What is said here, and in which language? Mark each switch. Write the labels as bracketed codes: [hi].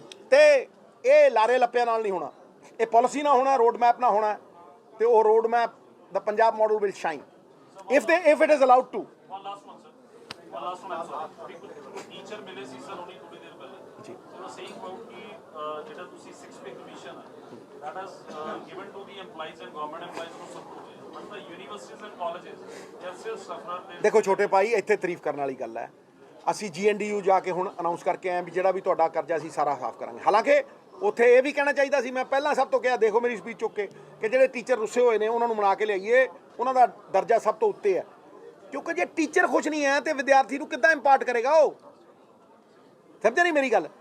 [pa] ਤੇ ਇਹ ਲਾਰੇ ਲੱਪਿਆਂ ਨਾਲ ਨਹੀਂ ਹੋਣਾ, ਇਹ ਪਾਲਿਸੀ ਨਾ ਹੋਣਾ, ਰੋਡ ਮੈਪ ਨਾ ਹੋਣਾ, ਤੇ ਉਹ road map ਦਾ Punjab model [en] Will shine if it is allowed to. One last one, sir. One last one, sir. [pa] Teacher ਮਿਲੇ ਸੀ ਸਰ ਉਹਨੇ ਥੋੜੀ ਦੇਰ ਪਹਿਲੇ। ਜੀ। [en] So saying about [pa] ਕਿ ਜਿਹੜਾ ਤੁਸੀਂ [en] 6 pay commission ਹੈ, that is given to the employees and government employees [pa] ਨੂੰ ਸਭ ਨੂੰ ਹੈ, [en] but the universities and colleges they are still suffering. [pa] ਦੇਖੋ ਛੋਟੇ ਭਾਈ, ਇੱਥੇ ਤਾਰੀਫ ਕਰਨ ਵਾਲੀ ਗੱਲ ਹੈ। ਅਸੀਂ GNDU ਜਾ ਕੇ ਹੁਣ ਅਨਾਉਂਸ ਕਰਕੇ ਆਏ ਵੀ ਜਿਹੜਾ ਵੀ ਤੁਹਾਡਾ ਕਰਜ਼ਾ ਅਸੀਂ ਸਾਰਾ ਸਾਫ਼ ਕਰਾਂਗੇ। ਹਾਲਾਂਕਿ ਉੱਥੇ ਇਹ ਵੀ ਕਹਿਣਾ ਚਾਹੀਦਾ ਸੀ। ਮੈਂ ਪਹਿਲਾਂ ਸਭ ਤੋਂ ਕਿਹਾ, ਦੇਖੋ ਮੇਰੀ ਸਪੀਚ ਚੁੱਕ ਕੇ, ਕਿ ਜਿਹੜੇ ਟੀਚਰ ਰੁੱਸੇ ਹੋਏ ਨੇ ਉਹਨਾਂ ਨੂੰ ਮਨਾ ਕੇ ਲਿਆਈਏ, ਉਹਨਾਂ ਦਾ ਦਰਜਾ ਸਭ ਤੋਂ ਉੱਤੇ ਹੈ। ਕਿਉਂਕਿ ਜੇ ਟੀਚਰ ਖੁਸ਼ ਨਹੀਂ ਹੈ ਤੇ ਵਿਦਿਆਰਥੀ ਨੂੰ ਕਿੱਦਾਂ ਇੰਪਾਰਟ ਕਰੇਗਾ ਉਹ? ਸਮਝਿਆ ਨਹੀਂ ਮੇਰੀ ਗੱਲ?